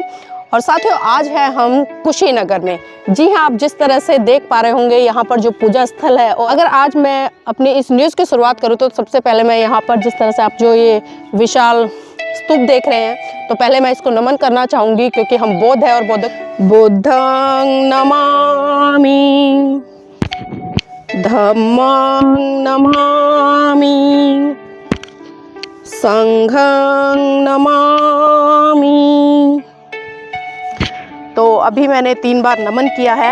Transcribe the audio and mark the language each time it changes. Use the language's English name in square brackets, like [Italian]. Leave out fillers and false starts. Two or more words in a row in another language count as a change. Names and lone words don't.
[Hindi] और साथियों, आज है हम कुशीनगर में। जी हाँ, आप जिस तरह से देख पा रहे होंगे यहाँ पर जो पूजा स्थल है। और अगर आज मैं अपनी इस न्यूज़ की शुरुआत करूँ तो सबसे पहले मैं यहाँ पर जिस तरह से आप जो ये विशाल स्तूप देख रहे हैं, तो पहले मैं इसको नमन करना चाहूँगी, क्योंकि हम बौद्ध है और [Pali] बुद्धं नमामि, धम्मं नमामि, संघं नमामि। [Hindi] तो अभी मैंने 3 बार नमन किया है।